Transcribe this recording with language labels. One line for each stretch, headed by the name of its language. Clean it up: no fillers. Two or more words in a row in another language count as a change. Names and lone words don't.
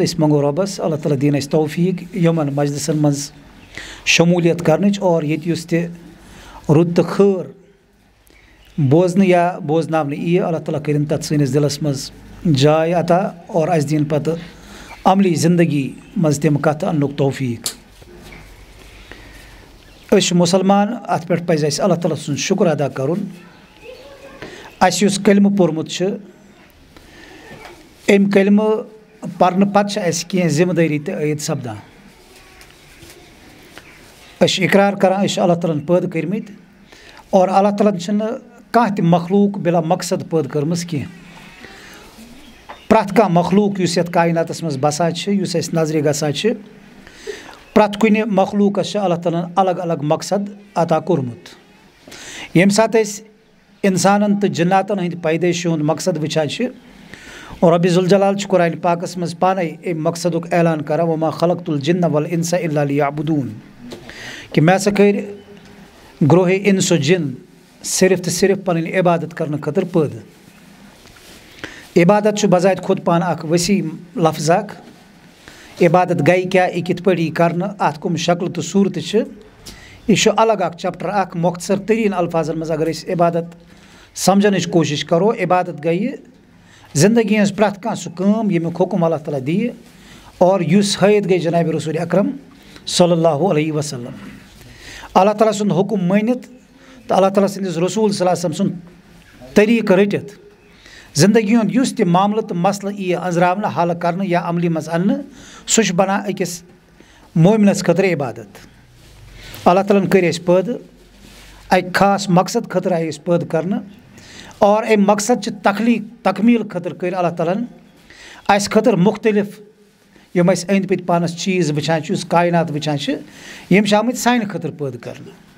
Kashmiri: أسۍ منٛگو رۄبس اللہ تعالیٰ دِیِن اَسہِ توفیٖق یِمن مجلسن منٛز شموٗلیت کرنٕچ اور ییٚتہِ یُس تہِ رُت تہٕ خٲر بوزنہٕ یا بوزناونہٕ یِیہِ اللہ تعالیٰ کٔرِن تتھ سٲنِس دِلس منٛز جاے عطا اور اَسہِ دِیِن پتہٕ عملی زندگی منٛز تِم کتھٕ اننُک توفیٖق۔ أسۍ چھِ مُسلمان، اتھ پٮ۪ٹھ پزِ اَسہِ اللہ تعالیٰ سُنٛد شُکر ادا کرُن۔ اَسہِ یُس کلمہٕ پوٚرمُت چھُ امہِ کلمہٕ پرن پتہ اس کی ذمہ داری تہ عید سپدان اس اقرار کران اس اللہ تعالیٰ پید کرمت اور اللہ تعالیٰ چھنہ کانٛہہ تہ مخلوق بلا مقصد پید کرمز کی پرٛٮ۪تھ کانٛہہ مخلوق یُس یتھ کائناتس منٛز بسان چھُ یُس اَسہِ نظرِ گژھان چھُ پرٛٮ۪تھ کُنہِ مخلوقس چھُ اللہ تعالیٰ الگ الگ مقصد عطا کوٚرمُت ییٚمہِ ساتہٕ أسۍ اِنسانن تہٕ جناتن ہٕنٛدِ پیدٲشی ہُنٛد مقصد وٕچھان چھِ اور رۄبِ ذوالجلال چھُ قرآنِ پاکس منٛز پانے اَمہِ مقصدُک اعلان کران
Arabic: وما خلقت الجن والانس الا لیعبدون
Kashmiri: کہ مےٚ ہسا کٔرۍ گروہ انس و جن صرف تہٕ صرف پنٕنۍ عبادت کرنہٕ خٲطرٕ پٲدٕ عبادت چھُ بذات خود پان اکھ وسیع لفظ اکھ عبادت گٔے کیٛاہ یہِ کِتھ پٲٹھۍ یی کرنہٕ اتھ کٕم شکلہٕ تہٕ صوٗرتہٕ چھِ یہِ چھُ الگ اکھ چیپٹر اکھ مۄختصر تریٖن الفاظن منٛز اگر أسۍ عبادت سمجھنٕچ کوٗشش کرو عبادت گٔیہِ زندگی ہٕنٛز پرٛٮ۪تھ کانٛہہ سُہ کٲم ییٚمیُک حُکم اللہ تعالیٰ دِیہِ اور یُس ہٲیِتھ گٔے جنابِ رسول اکرم
Arabic: صلی اللہ علیہ وسلم
Kashmiri: اللہ تعالیٰ سُنٛد حُکم مٲنِتھ تہٕ اللہ تعالیٰ سٕنٛدِس رسوٗل
Arabic: صلی اللہ علیہ وسلم
Kashmiri: سُنٛد طریٖقہٕ رٔٹِتھ زندگی ہُنٛد یُس تہِ معاملہٕ تہٕ مسلہٕ یِیہِ أنٛزراونہٕ حل کرنہٕ یا عملی منٛز اننہٕ سُہ چھُ بنان أکِس مومنس خٲطرٕ عبادت اللہ تعالیٰ ہن کٔرۍ أسۍ پٲدٕ اکہِ خاص مقصد خٲطرٕ آیہِ أسۍ پٲدٕ کرنہٕ اور اَمہِ مقصد چہِ تکمیٖل خٲطرٕ کٔرۍ اللہ تعالیٰ ہن اَسہِ خٲطرٕ مختلف یِم أسۍ أنٛدۍ پٔکۍ پانس چیٖز وٕچھان چھِ یُس کاینات وٕچھان چھِ یِم چھِ آمٕتۍ سانہِ خٲطرٕ پٲدٕ کرنہٕ